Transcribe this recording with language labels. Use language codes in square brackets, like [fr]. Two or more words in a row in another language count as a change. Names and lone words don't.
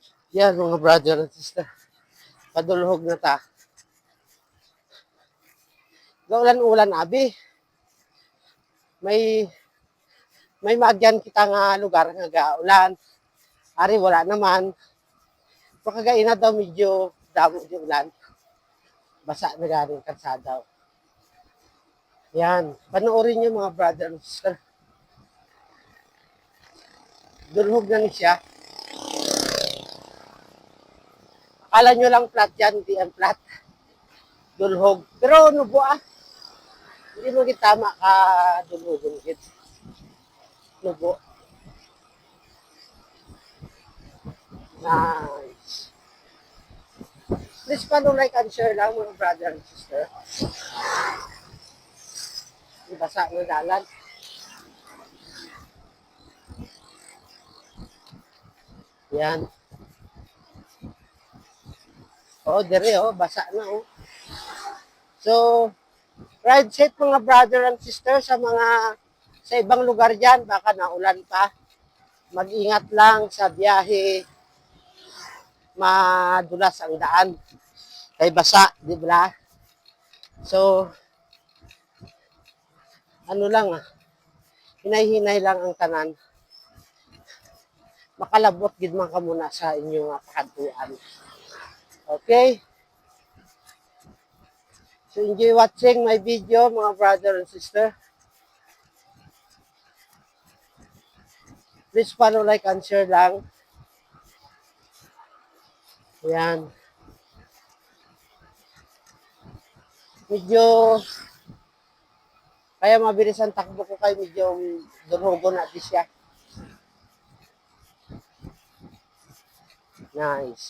[hil] Yan mga [en] brother and sister. [hil] Padulhog na ta. Gaulan-ulan abi. May maagyan kita nga lugar nga gaulan. Ari wala naman. Pakagaina daw medyo damo di ulan. Basa na galing kalsada. Yan. [tl] Panoorin niyo mga [en] brother and sister. [hil] Dulhog na ni siya. [tl] Akala nyo lang flat yan, hindi yan flat. [hil] Dulhog. Pero nubo ah. Hindi mo kitama ka dulhogon kit. Nubo. Nice. [en] Please follow, like, and share [hil] lang mga [en] brother and sister. [hil] Ibasa ng dalan. Yan. Oo, dire oh, basa na oh. [tl] So, [en] ride safe [tl] mga [en] brother and sister [tl] sa ibang lugar dyan, baka naulan pa. Mag-ingat lang sa biyahe. Madulas ang daan. Kay basa, di ba? [hil] So, ano lang ah, hinay-hinay lang ang tanan. Makalabot gid man ka muna sa inyong pakadtuan. Okay? [en] So enjoy watching my video mga brother and sister. Please follow, like, and share lang. [hil] Ayan. Medyo kaya mabilis ang takbo ko kay medyo durhugon natin siya. Nice.